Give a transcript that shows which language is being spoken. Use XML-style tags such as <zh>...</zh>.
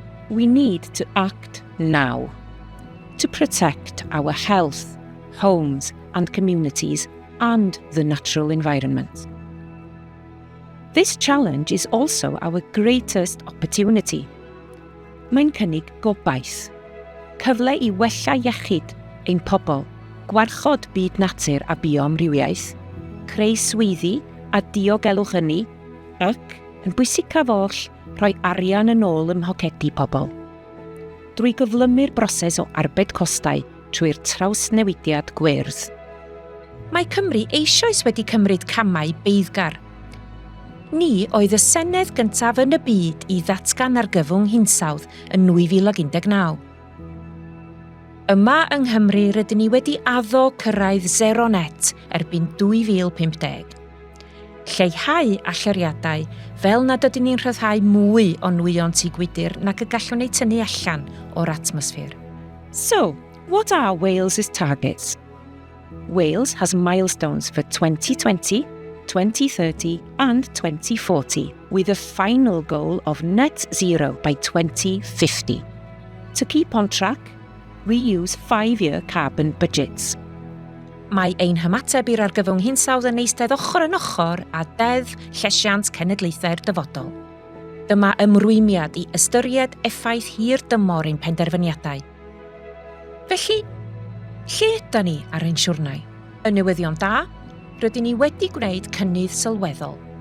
<en>We need to act now to protect our health, homes and communities and the natural environment. This challenge is also our greatest opportunity.</en> <cy>Mae'n cynnig gobaith, cyfle I wella iechyd ein pobl, gwarchod byd natur a bioamrywiaeth, creu swyddi a diogelwch ynni, ac, yn bwysicaf oll, rhoi arian yn ôl ym mhocedi pobl. Drwy gyflymu'r broses o arbed costau trwy'r trawsnewidiad gwyrdd. Mae Cymru eisoes wedi cymryd camau beiddgar. Ni oedd y Senedd gyntaf yn y byd I ddatgan argyfwng hinsawdd yn 2019. Yma yng Nghymru rydyn ni wedi addo cyrraedd zero net erbyn 2050. Lleihau allyriadau fel nad ydyn ni'n rhyddhau mwy o nwyon tŷ gwydr nac y gallwn ei tynnu allan o'r atmosffer.</cy> <en>So, what are Wales's targets? Wales has milestones for 2020, 2030 and 2040, with a final goal of net zero by 2050. To keep on track, we use 5-year carbon budgets.</en> <cy>Mae ein hymateb i'r argyfwng hinsawdd yn eistedd ochr yn ochr a deddf llesiant cenedlaethau'r dyfodol. Dyma ymrwymiad I ystyried effaith hir dymor ein penderfyniadau. Felly, lle ydyn ni ar ein siwrnau? Yn newyddion da, rydyn ni wedi gwneud cynnydd sylweddol.</cy>